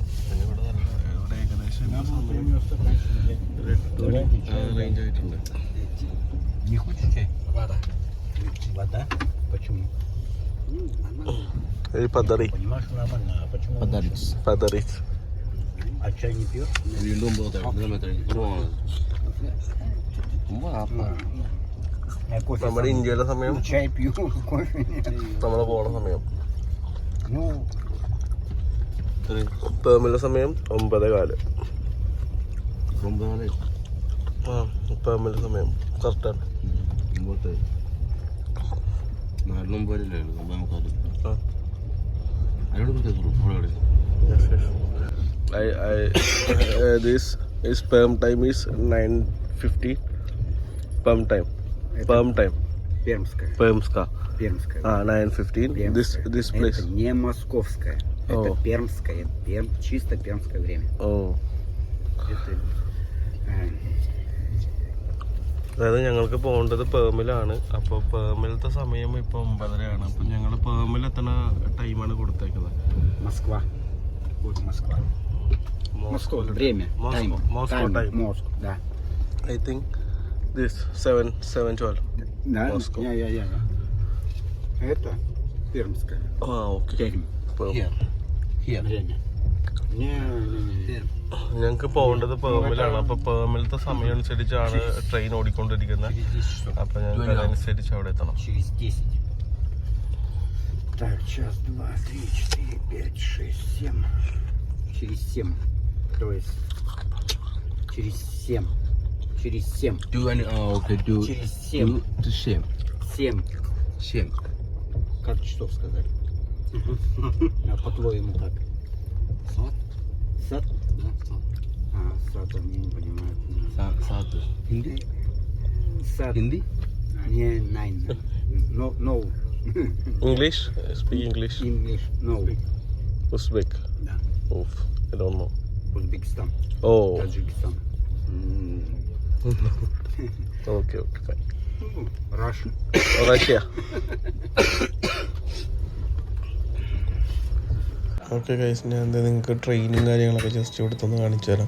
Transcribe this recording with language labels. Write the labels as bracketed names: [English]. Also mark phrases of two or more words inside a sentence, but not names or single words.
[Malayalam] പിന്നെ ഇവിടെ ഏകദേശം റേഞ്ച് ആയിട്ടുണ്ട്. ഈ പതറി [Russian] А чай не пьешь? [Malayalam] വീണ്ടും 9 കുറവാണ്. [Russian] Я кофе [Malayalam] നമ്മുടെ [Russian] сам- [Malayalam] ഇന്ത്യയിലെ സമയം [Russian] Чай пью, кофе нет. [Malayalam] നമ്മൾ പോണ സമയം [Russian] Ну, [Malayalam] പേമിലെ സമയം 9:15. 9 ആ പേമിലെ സമയം കറക്റ്റാണ്. 9 4 9 9:45. ആ അതിനോട് പ്രത്യേകിച്ച് ഇവിടെ [English] this is perm time is 9:50. perm time [Russian] пермская. permska Пермская. 9:15. Пермская. [English] this place. [Russian] Это не московская. Это О. пермское. Чисто пермское время. Oh. Это, [Malayalam] അതായത് ഞങ്ങൾക്ക് പോകേണ്ടത് പേമിലാണ്. അപ്പോൾ പേമിലത്തെ സമയം ഇപ്പോൾ 9:30 അപ്പോൾ ഞങ്ങൾ പേമിൽ എത്തുന്ന ടൈമാണ് കൊടുത്തേക്കുന്നത്. [Russian] Москва. Вот Москва. Москва. Время. Тайм. [English] Moscow time. [Russian] Москва, да. [English] I think this 7:12. [Russian] Да? Москва. Я. Это пермская. [Malayalam] ഓക്കെ. [Russian] Пермь. Время. Не. [Malayalam] ഞങ്ങൾക്ക് പോകേണ്ടത് പേമിലാണ്. അപ്പോൾ പേമിലത്തെ സമയം അനുസരിച്ചാണ് ട്രെയിൻ ഓടിക്കൊണ്ടിരിക്കുന്നത്. അപ്പോൾ ഞങ്ങൾക്ക് അതനുസരിച്ച് അവിടെ എത്തണം. [Russian] Через 10. Так, час, 2, 3, 4, 5, 6, 7. Через 7. То есть через 7. Через 7. [Malayalam] ഓക്കെ [Russian] Через 7. 7. 7. Как часов сказать? А по-твоему как? Сад? Сад? Да, сад. А, сад, он не понимает. [Malayalam] സാത്ത് ഹിന്ദി [Russian] Сад. [Malayalam] ഹിന്ദി [Russian] Не, [English] nine. No. English speak English. English. No. [Malayalam] ഉസ്ബെക്ക്. [Russian] Да. [English] of I don't know. [Russian] Узбекистан. ഓ Таджикистан. [English] okay fine. Russia. [Malayalam] റഷ്യ. [English] okay guys, [Malayalam] ഞാൻ എന്താ നിങ്ങൾക്ക് ട്രെയിനും കാര്യങ്ങളൊക്കെ ജസ്റ്റ് ഇവിടുത്തെ കാണിച്ചു തരാം.